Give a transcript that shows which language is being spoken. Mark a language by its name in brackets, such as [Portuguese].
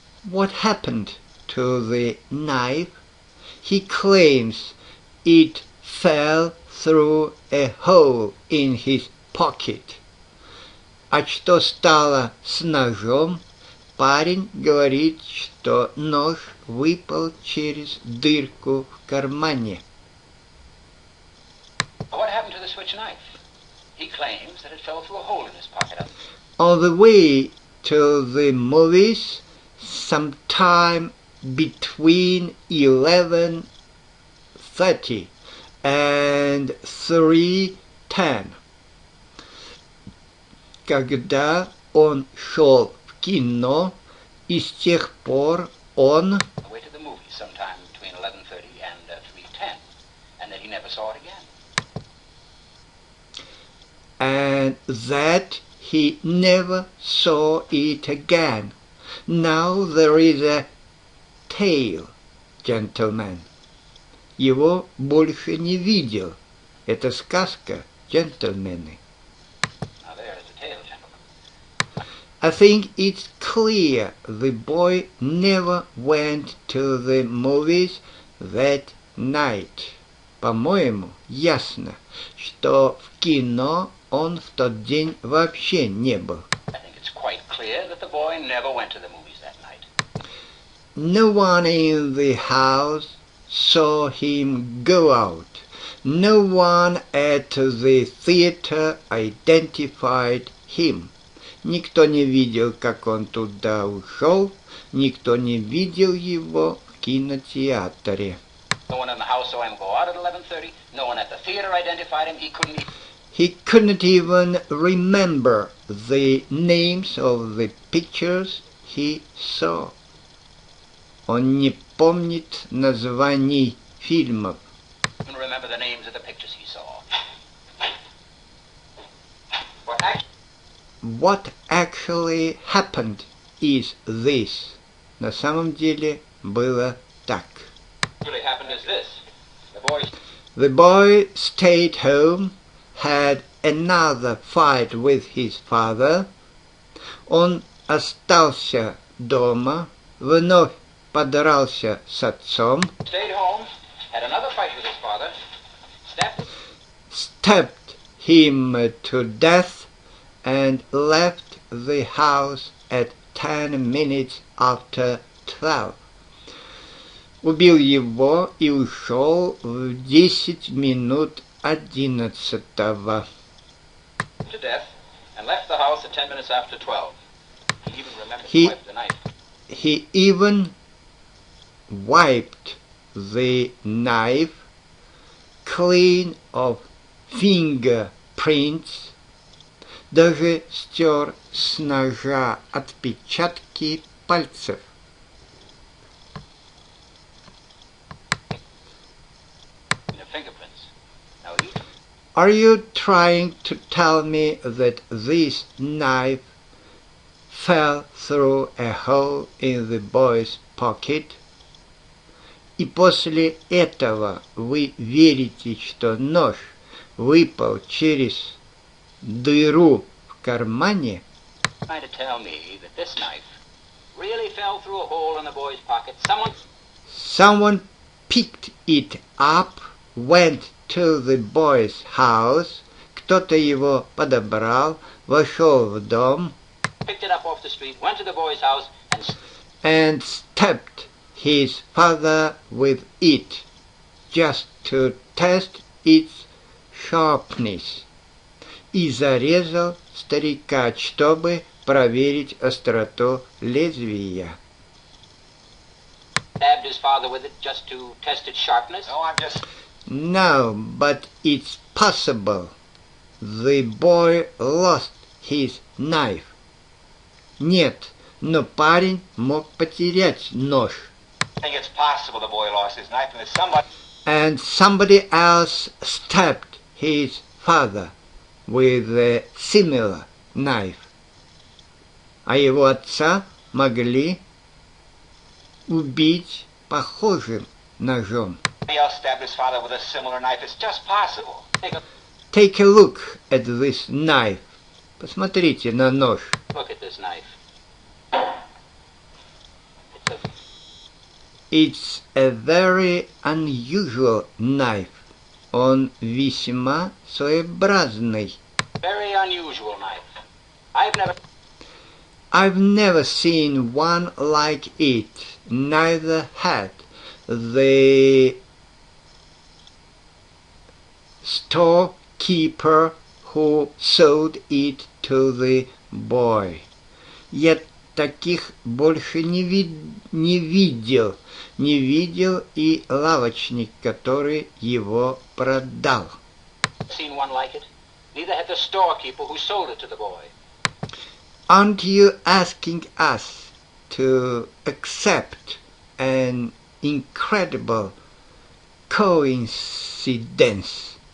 [English] What happened to the knife? He claims it fell through a hole in his pocket. [Russian] А что стало с ножом? Парень говорит, что нож выпал через дырку в кармане. [English] What happened to the switch knife? He claims that it fell through a hole in his pocket. On the way to the movies, sometime between 11:30 and 3:10. [Russian] Когда он шел в кино, и с тех пор он [English] Went to the movies sometime between 11:30 and 3:10, and that he never saw it again. and that he never saw it again. Now there is a tale, gentlemen. [Russian] Его больше не видел. Это сказка, джентльмены. [English] Now there is a tale, gentlemen. I think it's clear the boy never went to the movies that night. [Russian] По-моему, ясно, что в кино он в тот день вообще не был. [English] I think it's quite clear that the boy never went to the movies that night. No one in the house saw him go out. No one at the theater identified him. [Russian] Никто не видел, как он туда ушел. Никто не видел его в кинотеатре. [English] No one in the house saw him go out at 11:30. No one at the theater identified him. He couldn't even remember the names of the pictures he saw. [Russian] Он не помнит названий фильмов. [English] Couldn't remember the names of the pictures he saw. What actually happened is this. [Russian] На самом деле было так. [English] What really happened is this. The boy stayed home, had another fight with his father. [Russian] Он остался дома, вновь подрался с отцом. [English] Stayed home, had another fight with his father, stabbed him to death, and left the house at 10 minutes after 12. [Russian] Убил его и ушел в 10 минут 11-го. [English] To death, and left the house at 10 minutes after 12. He even remembered He- to wipe the knife. He even wiped the knife clean of fingerprints, [Russian] даже стер с ножа отпечатки пальцев. [English] The fingerprints. Now he Are you trying to tell me that this knife fell through a hole in the boy's pocket? [Russian] И после этого вы верите, что нож выпал через дыру в кармане? [English] trying to tell me that this knife really fell through a hole in the boy's pocket. Someone picked it up, went to the boy's house, [Russian] кто-то его подобрал, вошел в дом, [English] Picked it up off the street, went to the boy's house, and stabbed his father with it, just to test its sharpness, [Russian] и зарезал старика, чтобы проверить остроту лезвия. [English] stabbed his father with it just to test its sharpness. No, but it's possible. The boy lost his knife. [Russian] Нет, но парень мог потерять нож. [English] I think it's possible the boy lost his knife and that somebody... And somebody else stabbed his father with a similar knife. [Russian] А его отца могли убить похожим ножом. [English] Somebody else stabbed his father with a similar knife. It's just possible. Take a look at this knife. [Russian] Посмотрите на нож. [English] Look at this knife. It's a very unusual knife. [Russian] Он весьма своеобразный. [English] Very unusual knife. I've never seen one like it. Neither had the storekeeper who sold it to the boy. [Russian] Я таких больше не видел. Не видел и лавочник, который его продал. [English] Seen one like it? Neither had the storekeeper who sold it to the boy. Aren't you asking us to accept an incredible coincidence?